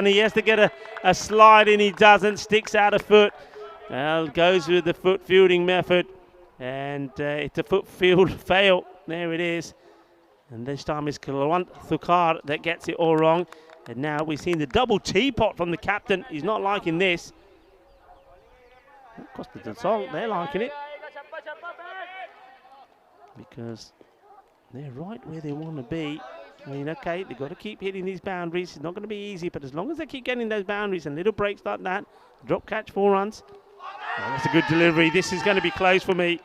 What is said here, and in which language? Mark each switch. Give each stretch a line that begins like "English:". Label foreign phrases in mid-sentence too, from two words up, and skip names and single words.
English: He has to get a slide in. He doesn't. Sticks out a foot. Well, goes with the foot fielding method. And it's a foot field fail. There it is. And this time it's Kulwant Thukar that gets it all wrong. And now we've seen the double teapot from the captain. He's not liking this. Costa del Sol, they're liking it. Because they're right where they want to be. I mean, okay, they've got to keep hitting these boundaries. It's not going to be easy, but as long as they keep getting those boundaries and little breaks like that, drop catch 4 runs. Oh, that's a good delivery. This is going to be close for me.